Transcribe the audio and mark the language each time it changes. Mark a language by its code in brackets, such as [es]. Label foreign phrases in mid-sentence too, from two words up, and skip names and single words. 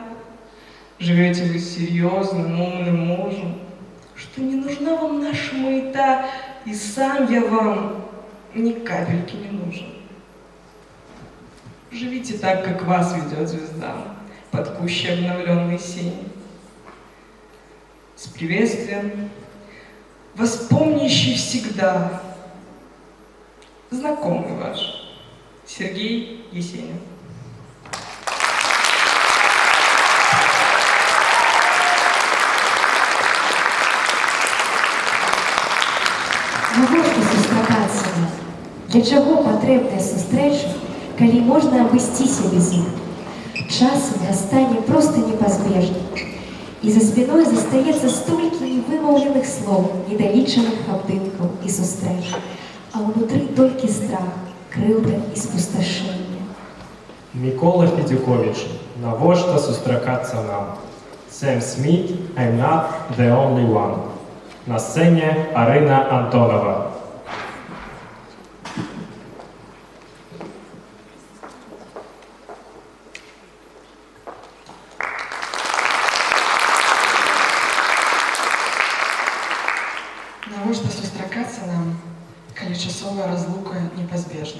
[ru] Живете вы с серьезным, умным мужем, что не нужна вам наша маята, и сам я вам ни капельки не нужен. Живите так, как вас ведет звезда, под кущей обновленной синей. С приветствием, воспомнящий всегда, знакомый ваш Сергей Есенин. [be] Навошта сустракацца нам? Для чаго патрэбныя сустрэчы, калі можна абысціся без іх? Часам расстанне проста непазбежна. І за спиной застаецца столькі невымаўленых слоў, недалічаных абдымкаў і сустрэч. А ўнутры толькі страх, крыўда і спусташэнне. Микола Федюкович, навошта сустракацца нам? Сэм Смит, [en] I'm not the only one. [be] На сцене Арина Антонова. Навошта сустракацца нам, калі часовая разлука непазбежна.